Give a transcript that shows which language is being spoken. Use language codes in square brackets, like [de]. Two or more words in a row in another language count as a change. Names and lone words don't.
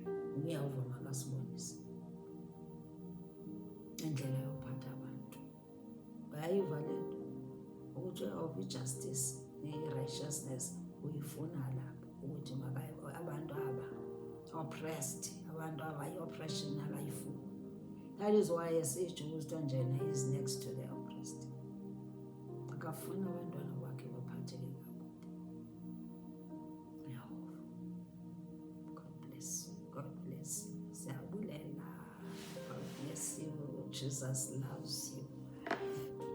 [xh] Uyawuva, makasibonise indlela yophatha abantu. Uyayiva le nto ukuthi uyawuva i-justice ne-righteousness uyifuna lapho, ukuthi abantu aba oppressed, abantu aba i-oppression abayifuni. [en] That is why [xh] esitsho uSitonjena [en] is next to the oppressed. [xh] Akafuna abantwana bakhe baphatheke kakubi. Yehova, [en] God bless you. God bless you. Siyabulela. God bless you. Jesus loves you.